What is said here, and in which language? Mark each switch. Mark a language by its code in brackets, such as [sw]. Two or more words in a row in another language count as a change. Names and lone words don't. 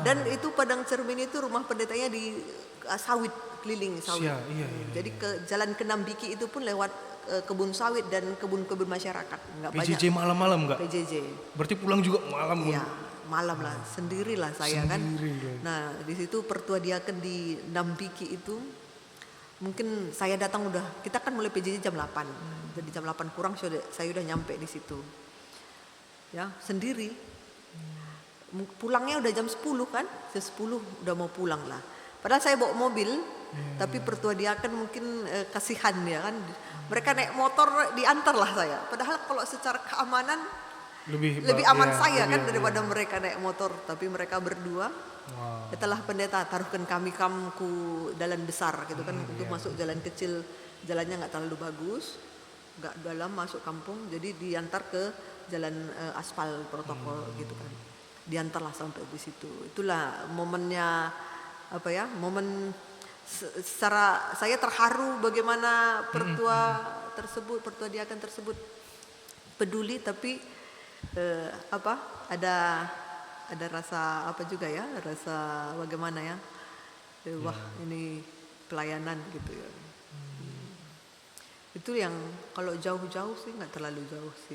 [id] Dan itu Padang Cermin itu rumah pendetanya di sawit, keliling sawit. Iya. Jadi ke Jalan Kenambiki itu pun lewat kebun sawit dan kebun-kebun masyarakat. Enggak banyak. PJJ malam-malam nggak? PJJ. Berarti pulang juga malam. Iya, malam lah, sendirilah saya kan. Sendiri. Nah, di situ pertua diaken di Nambiki itu mungkin saya datang kita kan mulai PJJ jam 8. Jadi jam 8 kurang saya udah nyampe di situ. Ya, sendiri. Pulangnya udah jam 10 kan? Jam 10 udah mau pulang lah. Padahal saya bawa mobil, tapi pertua diaken mungkin kasihan ya kan. Mereka naik motor diantar lah saya. Padahal kalau secara keamanan lebih aman saya kan daripada mereka naik motor. Tapi mereka berdua. Setelah pendeta taruhkan kami ku jalan besar gitu kan. Untuk masuk jalan kecil, jalannya nggak terlalu bagus, nggak dalam masuk kampung. Jadi diantar ke jalan aspal protokol gitu kan. Diantarlah sampai di situ. Itulah momennya momen secara saya terharu bagaimana pertua diaken tersebut peduli, tapi ada rasa juga ya, rasa bagaimana ya, wah ini pelayanan gitu ya. Itu yang kalau jauh-jauh sih nggak terlalu jauh sih.